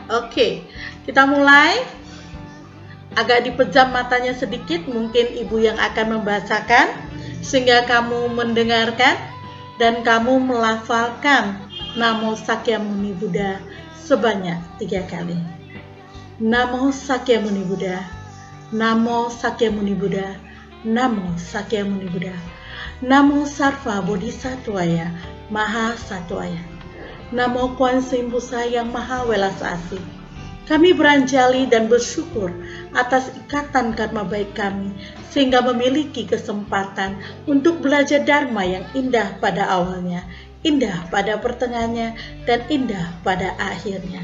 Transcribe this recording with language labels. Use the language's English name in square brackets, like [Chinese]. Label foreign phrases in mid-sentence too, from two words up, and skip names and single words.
[Indonesian] Oke, kita mulai. Agak dipejam matanya sedikit, mungkin ibu yang akan membacakan sehingga kamu mendengarkan dan kamu melafalkan [Sanskrit] Namo Sakyamuni Buddha [Indonesian] sebanyak 3 kali. [Sanskrit] Namo Sakyamuni Buddha, Namo Sakyamuni Buddha, Namo Sakyamuni Buddha, Namo Sarva Bodhisattvaya Maha Sattvaya, Namo Kuan Yin Busa [Indonesian] yang Maha Welas Asih. Kami beranjali dan bersyukur atas ikatan karma baik kami sehingga memiliki kesempatan untuk belajar Dharma yang indah pada awalnya, indah pada pertengahannya, dan indah pada akhirnya.